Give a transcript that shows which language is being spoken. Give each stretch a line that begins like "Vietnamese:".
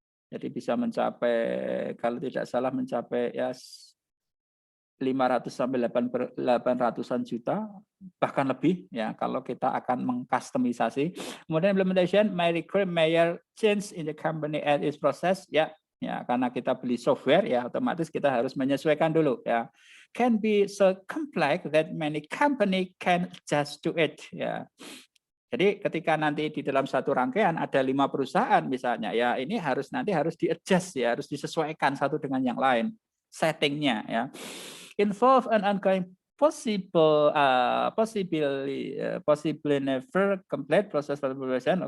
Indonesian: Jadi bisa mencapai kalau tidak salah mencapai ya 500 sampai 800-an juta bahkan lebih ya kalau kita akan mengkustomisasi. Kemudian
English: implementation may require major change in the company and its process ya.
Indonesian: Ya, karena kita beli software ya otomatis kita harus menyesuaikan dulu ya.
English: Can be so complex that many company can adjust to it ya.
Indonesian: Jadi ketika nanti di dalam satu rangkaian ada 5 perusahaan misalnya ya ini harus di-adjust ya, harus disesuaikan satu dengan yang lain settingnya ya.
English: Involve an ongoing possibly never complete process validation.